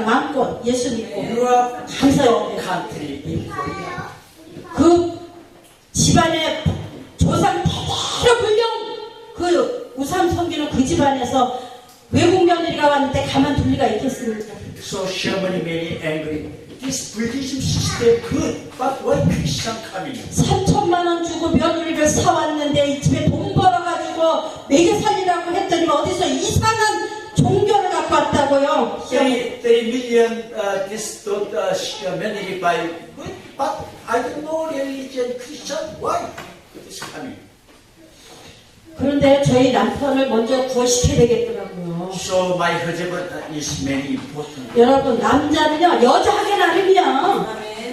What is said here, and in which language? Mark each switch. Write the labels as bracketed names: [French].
[Korean] 마음껏 예수 믿고. [English] You are [Korean] 감사해야 돼요. [English] country in Korea. [Korean] 그 집안의 조상 대대로 불경 그 우상 섬기는 그 집안에서 외국 며느리가 왔는데 가만둘 리가 있겠습니까? [English] So Sherman many angry. This Buddhism system good, but why Christian coming? [Korean] 3천만 원 주고 며느리를 사왔는데 이 집에 돈 벌어가지고 매겨 살리라고 했더니 어디서 이상한 종교를 갖고 왔다고요. [English] 30 million this many by good, but I don't know religion Christian. Why this coming? [Korean] 그런데 저희 남편을 먼저 구원시켜야 되겠더라고요. [English] So my husband is very important. [Korean] 여러분 남자는요 여자하게 나름이야.